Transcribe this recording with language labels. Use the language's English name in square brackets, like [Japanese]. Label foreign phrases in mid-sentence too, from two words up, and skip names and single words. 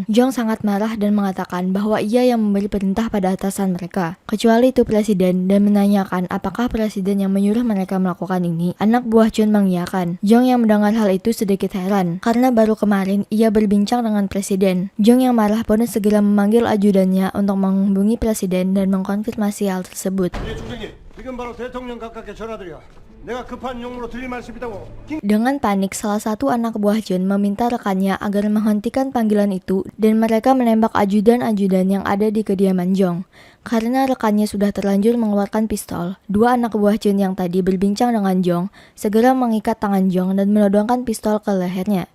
[Indonesian] Jong sangat marah dan mengatakan bahwa ia yang memberi perintah pada atasan mereka, kecuali itu presiden, dan menanyakan apakah presiden yang menyuruh mereka melakukan ini. Anak buah Chun mengiyakan. Jong yang mendengar hal itu sedikit heran, karena baru kemarin ia berbincang dengan presiden. Jong yang marah pun segera memanggil ajudannya untuk menghubungi presiden dan mengkonfirmasi hal tersebut. [Korean] 지금 바로 대통령 각각께 전화드려. 내가 급한 용무로 드릴 말씀이 있다고. [Indonesian] Dengan panik, salah satu anak buah Chun meminta rekannya agar menghentikan panggilan itu dan mereka menembak ajudan-ajudan yang ada di kediaman Jong. Karena rekannya sudah terlanjur mengeluarkan pistol, dua anak buah Chun yang tadi berbincang dengan Jong segera mengikat tangan Jong dan menodongkan pistol ke lehernya.